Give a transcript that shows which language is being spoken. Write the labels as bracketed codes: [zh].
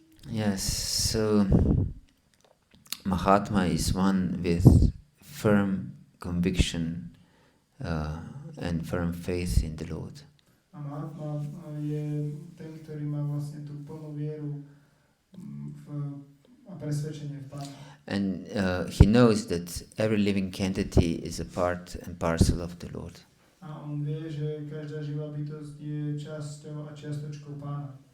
[en] Yes, so Mahatma is one with firm conviction and firm faith in the Lord. [sk] A mahatma je ten, ktorý má vlastne tú plnú vieru a presvedčenie v Pána. [en] And he knows that every living entity is a part and parcel of the Lord. [sk] A on vie, že každá živá bytosť je časťou a čiastočkou Pána.